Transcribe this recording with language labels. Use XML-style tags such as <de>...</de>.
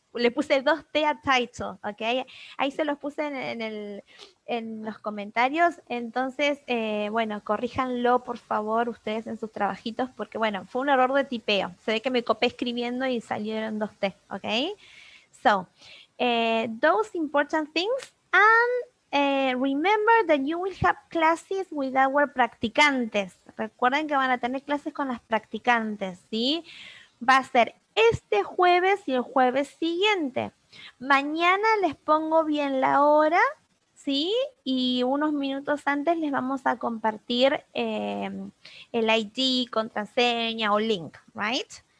<es>Le puse 2T a title, ¿ok? Ahí se los puse en los comentarios. Entonces, bueno, corríjanlo, por favor, ustedes en sus trabajitos, porque, bueno, fue un error de tipeo. Se ve que me copé escribiendo y salieron 2T, ¿ok?</es> <en>So, those important things, and remember that you will have classes with our practicantes.</en> <es>Recuerden que van a tener clases con las practicantes, ¿sí? Va a ser este jueves y el jueves siguiente. Mañana les pongo bien la hora, ¿sí? Y unos minutos antes les vamos a compartir el ID, contraseña o link, ¿right?</es>